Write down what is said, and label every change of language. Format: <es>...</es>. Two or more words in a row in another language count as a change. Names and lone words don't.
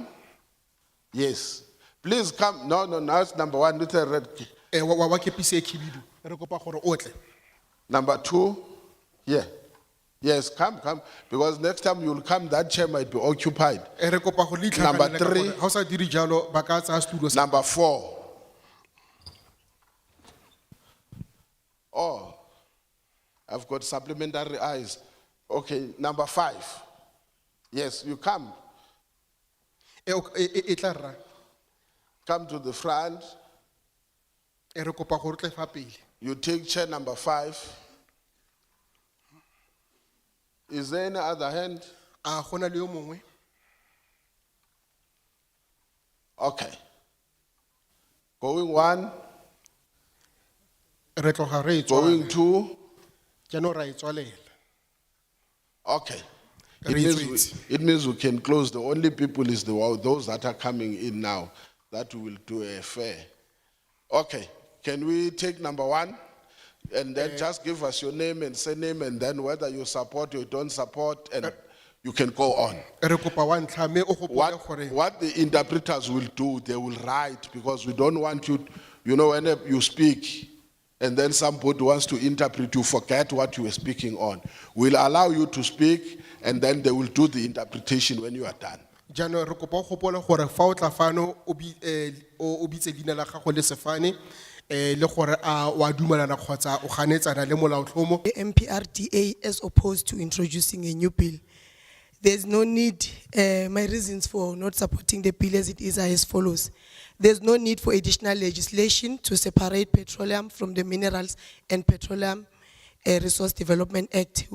<en>Yes. Please come. No, it's number one with the red.</en> <tn>Wa kepise khibidu. Re kopa gore o tle.</tn> <en>Number two. Yeah. Yes, come. Because next time you'll come, that chair might be occupied. Number three. Number four. Oh, I've got supplementary eyes. Okay, number five. Yes, you come. Come to the front. You take chair number 5. Is there any other hand?</en> <tn>A gona le yo mongwe?</tn> <en>Okay. Going one,</en> <tn>Re tloga re e</tn> <en>going</en> <tn>tswala.</tn> <en>two.</en> <tn>Jaanong ra e tswalela.</tn> <en>Okay. It</en> <tn>Re</tn> <en>means, it means we can close. The only people is those that are coming in now that we will do a fair. Okay. Can we take number one? And then just give us your name and surname, and then whether you support or you don't support, and you can go on.</en> <tn>Re kopa wa ntlha mme o gopole gore</tn> <en>What the interpreters will do, they will write, because we don't want you, you know, when you speak and then somebody wants to interpret, you forget what you were speaking on. We'll allow you to speak, and then they will do the interpretation when you are done.</en> <tn>jaanong re kopa o gopole gore fa o tla fano o bitse leina la gago le sefane le gore a wa dumelana kgotsa o ganetsana le molaotlhomo.</tn> <en>The MPRDA as opposed to introducing a new bill. There's no need, my reasons for not supporting the bill as it is are as follows. There's no need for additional legislation to separate petroleum from the Minerals and Petroleum Resource Development Act.</en>